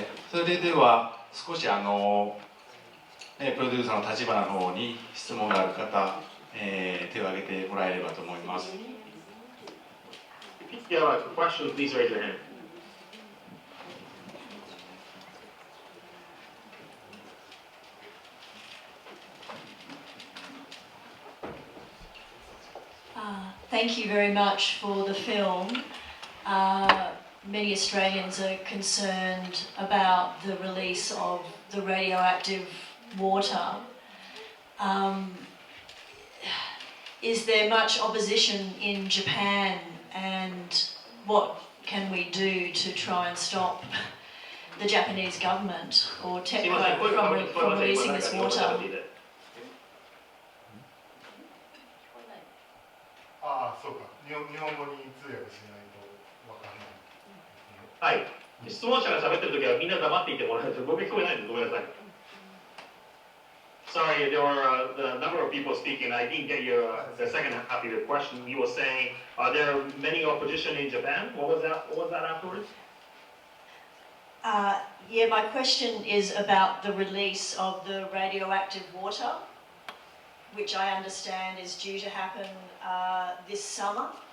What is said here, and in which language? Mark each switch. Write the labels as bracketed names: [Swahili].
[Japanese] それでは少しプロデューサーの立花の方に質問がある方、手を挙げてもらえればと思います。 [English] If you have a question, please raise your hand. Thank you very much for the film. Many Australians are concerned about the release of the radioactive water. Is there much opposition in Japan, and what can we do to try and stop the Japanese government or TEPCO from releasing this water? [Japanese] ああ、そうか。日本語に通訳しないとわからない。はい。質問者が喋ってるときはみんな黙っていてもらえると僕聞こえないんでごめんなさい。 [English] Sorry, there were the number of people speaking. I didn't get your the second half of your question. You were saying, are there many opposition in Japan? What was that afterwards? Yeah, my question is about the release of the radioactive water, which I understand is due to happen this summer.